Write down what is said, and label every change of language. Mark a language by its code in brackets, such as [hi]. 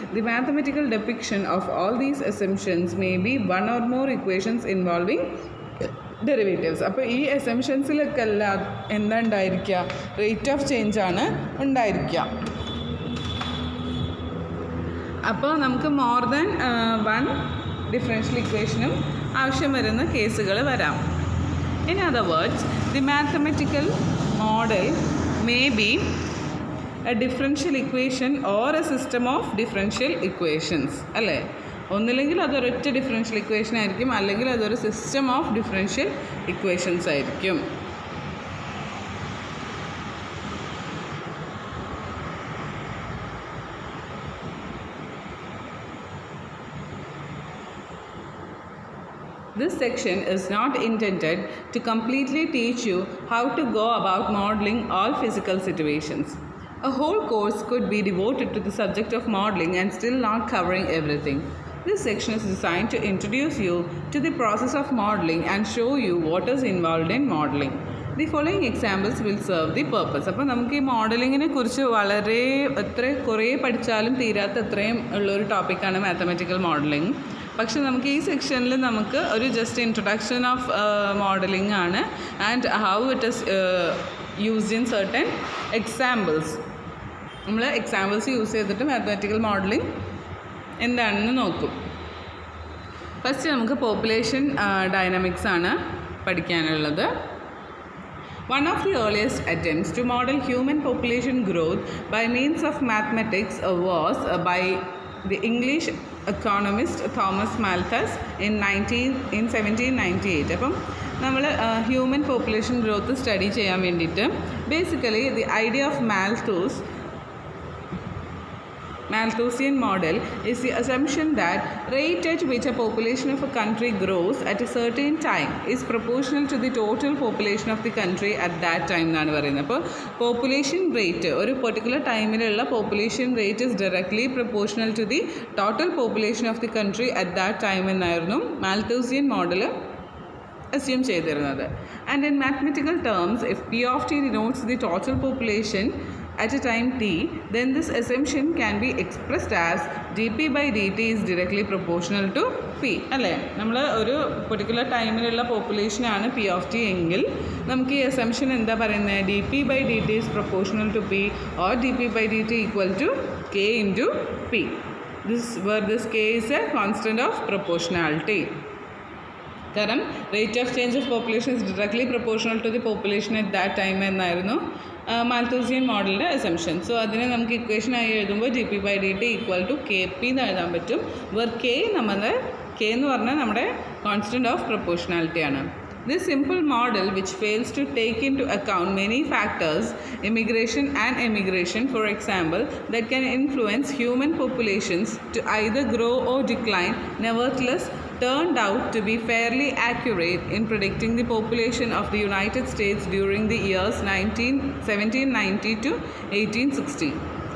[en] The mathematical depiction of all these assumptions may be one or more equations involving derivatives. [ml] അപ്പോൾ ഈ അസംഷൻസിലൊക്കെ എല്ലാം എന്താ ഉണ്ടായിരിക്കുക, റേറ്റ് ഓഫ് ചേഞ്ച് ആണ് ഉണ്ടായിരിക്കുക. അപ്പോൾ നമുക്ക് [en] more than one [ml] ഡിഫറൻഷ്യൽ ഇക്വേഷനും ആവശ്യം വരുന്ന കേസുകൾ വരാം. [en] In other words, the mathematical model may be a differential equation or a system of differential equations. [ml] അല്ലേ, ഒന്നില്ലെങ്കിൽ അതൊരൊറ്റ ഡിഫറൻഷ്യൽ ഇക്വേഷൻ ആയിരിക്കും, അല്ലെങ്കിൽ അതൊരു സിസ്റ്റം ഓഫ് ഡിഫറൻഷ്യൽ ഇക്വേഷൻസ് ആയിരിക്കും. [en] This section is not intended to completely teach you how to go about modeling all physical situations. A whole course could be devoted to the subject of modeling and still not covering everything. This section is designed to introduce you to the process of modeling and show you what is involved in modeling. The following examples will serve the purpose. [ml] അപ്പോൾ നമുക്ക് ഈ മോഡലിങ്ങിനെ കുറിച്ച് വളരെ കുറേ പഠിച്ചാലും തീരാത്ത അത്രയും ഉള്ളൊരു ടോപ്പിക്കാണ് മാത്തമെറ്റിക്കൽ മോഡലിംഗ്. പക്ഷെ നമുക്ക് ഈ സെക്ഷനിൽ നമുക്ക് ഒരു [en] Just introduction of modelling ആണ് and how it is used in certain examples. [ml] നമ്മൾ എക്സാമ്പിൾസ് യൂസ് ചെയ്തിട്ട് മാത്തമാറ്റിക്കൽ മോഡലിംഗ് എന്താണെന്ന് നോക്കും. ഫസ്റ്റ് നമുക്ക് പോപ്പുലേഷൻ ഡൈനാമിക്സ് ആണ് പഠിക്കാനുള്ളത്. [en] One of the earliest attempts to model human population growth by means of mathematics was by the English economist Thomas Malthus in 1798. [ml] അപ്പം നമ്മൾ human population growth study ചെയ്യാൻ വേണ്ടിയിട്ട് [en] basically the idea of Malthusian model is the assumption that rate at which a population of a country grows at a certain time is proportional to the total population of the country at that time [ml] എന്നാണ് പറയുന്നത്. അപ്പോൾ population rate ഒരു particular ടൈമിലുള്ള population rate [en] is directly proportional to the total population of the country at that time [ml] എന്നായിരുന്നു Malthusian model assume ചെയ്തിരുന്നത്. [en] And in mathematical terms, if P of t denotes the total population at a time t, then this assumption can be expressed as dp by dt is directly proportional to p. [ml] അല്ലേ, നമ്മൾ ഒരു particular ടൈമിലുള്ള പോപ്പുലേഷനാണ് P of T എങ്കിൽ നമുക്ക് ഈ assumption എന്താ പറയുന്നത്, [en] D P by D T is proportional to P or D P by D T equal to K into P. This K is a constant of proportionality. കാരണം rate of change of population is directly proportional to the population at that time [ml] എന്നായിരുന്നു Malthusian മോഡലിൻ്റെ assumption. So അതിനെ നമുക്ക് ഇക്വേഷനായി എഴുതുമ്പോൾ [en] D P by D T equal to K P [ml] എന്ന് എഴുതാൻ പറ്റും. Where K നമ്മുടെ K എന്ന് പറഞ്ഞാൽ നമ്മുടെ constant of പ്രൊപ്പോർഷണാലിറ്റിയാണ്. [en] This simple model, which fails to take into account many factors, immigration and emigration, for example, that can influence human populations to either grow or decline, nevertheless turned out to be fairly accurate in predicting the population of the United States during the years 1790 to 1860.